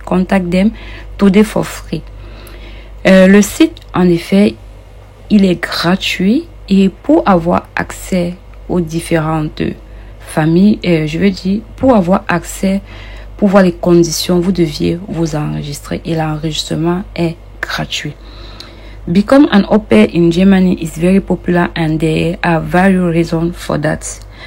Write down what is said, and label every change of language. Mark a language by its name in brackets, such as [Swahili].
[English] Contact them today for free. [French] Le site, en effet, il est gratuit et pour avoir accès aux différentes familles, je veux dire, pour avoir accès, pour voir les conditions, vous deviez vous enregistrer et l'enregistrement est gratuit. [English] Become an au pair in Germany is very popular and there are various reasons for that.